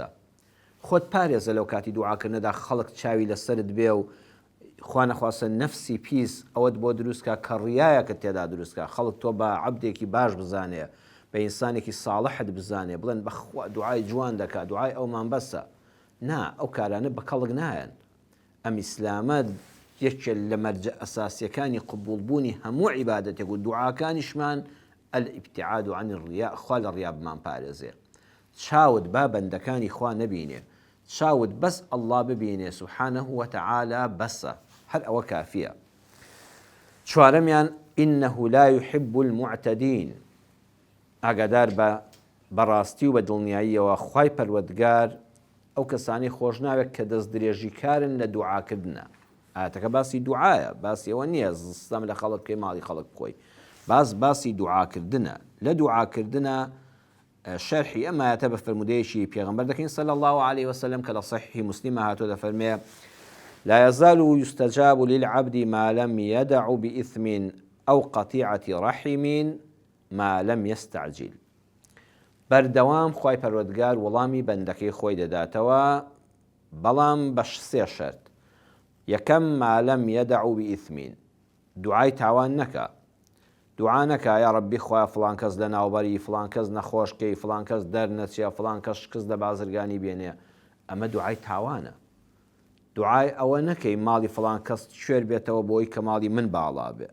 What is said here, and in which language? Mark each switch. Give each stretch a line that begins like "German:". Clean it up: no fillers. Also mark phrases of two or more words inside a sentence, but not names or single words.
Central Kurdish: خۆت پارێزە لەو کاتی دوعاکردنەدا خەڵک چاوی لەسرت بێ و خوا نەخواستە نەفسی پیس ئەوەت بۆ دروستکە کە ڕیایەکەت تێدا دروستکە، خەڵک تۆ بە عەبدێکی باش بزانێ، بە ئینسانێکی ساڵحت بزانێ، بڵێن بەخوا دوعای جوان دەکات، دوعای ئەومان بەسە. نا، ئەو کارانە بە کەڵک نایەن. ئەم ئیسلامە یەکێ لە مەرجە ئەساسیەکانی قبوڵبوونی هەموو عیبادەتێک و دوعاکانیشمان
Arabic: الابتعاد عن الرياء،
Central Kurdish: خوا لە ڕیا بمان پارێزێ. چاوت با بەندەکانی خوا نەبینێ، چاوت بەس ئەڵڵا ببینێ
Arabic: سبحانه وتعالى
Central Kurdish: بەسە، هەر ئەوە کافیە.
Arabic: چوارەمیان إنه لا يحب المعتدين.
Central Kurdish: ئاگادار بە بەڕاستی و بە دڵنیاییەوە خوای پەروەردگار ئەو کەسانی خۆش ناوێت کە دەست درێژیکارن لە دوعاکردنە. ئاەتەکە باسی دوعایە، باسی ئەوە نییە زستەم لە خەڵک بکەی ماڵی خەڵک بخۆی، باسی دوعاکردنە. لە دوعاکردنە شەرحی ئەم ئاەتە بە فەرمودەیەکی پێغەمبەر دەکەین
Arabic: صلی الله عليه وسلم
Central Kurdish: کە لە صحیح مسلمە هاتووە دەفەرمێ
Arabic: لا يزال يستجاب للعبد ما لم يدع بإثم أو قطيعة رحم ما لم يستعجل.
Central Kurdish: بەردەوام خوای پەروەردگار وەڵامی بەندەکەی خۆی دەداتەوە، بەڵام بە سێ شەرت.
Arabic: یەکەم ما لم يدع بإثم،
Central Kurdish: دوعای تاوان نەکە. دوعا نەکە یا ڕەبی خوایە فڵان کەس لە ناوبەری، فڵان کەس نەخۆشکەی، فڵان کەس دەرنەچێ، فڵان کەس شکست لە بازرگانی بێنێ. ئەمە دوعای تاوانە. دوعای ئەوە نەکەی ماڵی فڵان کەس کوێر بێتەوە بۆی کە ماڵی من باڵا بێ.